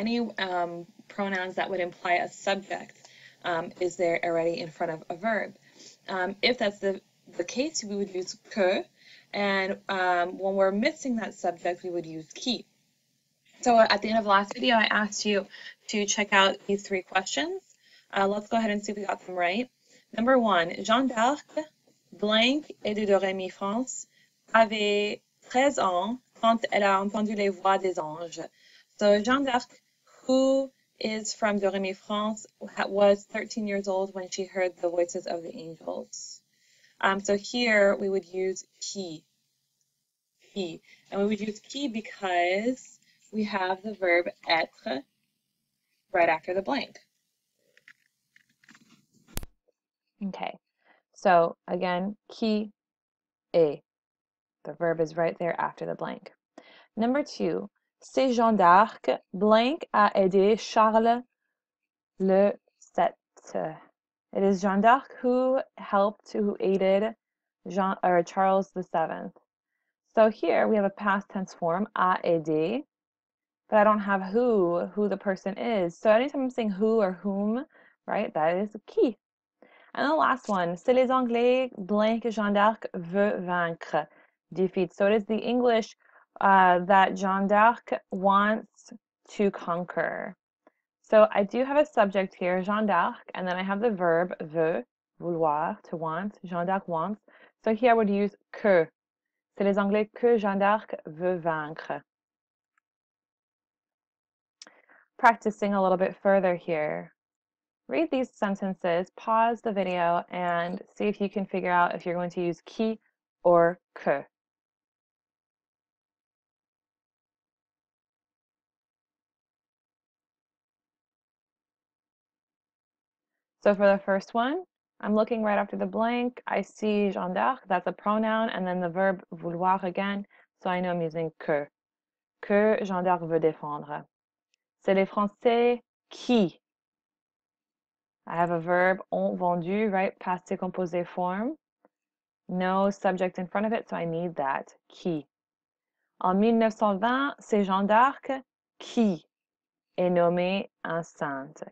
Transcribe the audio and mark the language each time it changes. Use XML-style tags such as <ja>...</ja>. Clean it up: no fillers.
<en>Any pronouns that would imply a subject is there already in front of a verb. If that's the case, we would use que, and when we're missing that subject, we would use qui. So at the end of the last video, I asked you to check out these 3 questions. Let's go ahead and see if we got them right. Number 1,</en> <fr>Jeanne d'Arc, blank et de Do, Ré, Mi, France, avait 13 ans quand elle a entendu les voix des anges.</fr> <en>So Jeanne d'Arc, who is from Do, Ré, Mi, France, was 13 years old when she heard the voices of the angels. So here we would use qui. And we would use qui because we have the verb être right after the blank. Okay, so again,</en> <fr>qui est.</fr> <en>The verb is right there after the blank. Number 2,</en> <fr>c'est Jeanne d'Arc, blank a aidé Charles le 7.</fr> <en>It is Jeanne d'Arc who aided Charles the 7th. So here we have a past tense form, a aidé, but I don't have who the person is. So anytime I'm saying who or whom, right, that is qui. And the last one,</en> <fr>c'est les Anglais, blank Jeanne d'Arc veut vaincre,</fr> <en>defeat. So it is the English that Jeanne d'Arc wants to conquer. So I do have a subject here, Jeanne d'Arc, and then I have the verb veut, vouloir, to want, Jeanne d'Arc wants. So here I would use que.</en> <fr>C'est les Anglais que Jeanne d'Arc veut vaincre.</fr> <en>Practicing a little bit further here. Read these sentences, pause the video, and see if you can figure out if you're going to use qui or que. So for the first one, I'm looking right after the blank. I see Jeanne d'Arc, that's a pronoun, and then the verb vouloir again, so I know I'm using que.</en> <fr>Que Jeanne d'Arc veut défendre. C'est les Français qui.</fr> <en>I have a verb ont vendu, right? Passé composé form. No subject in front of it, so I need that.</en> <fr>Qui. En 1920, c'est Jeanne d'Arc qui est nommée enceinte.</fr>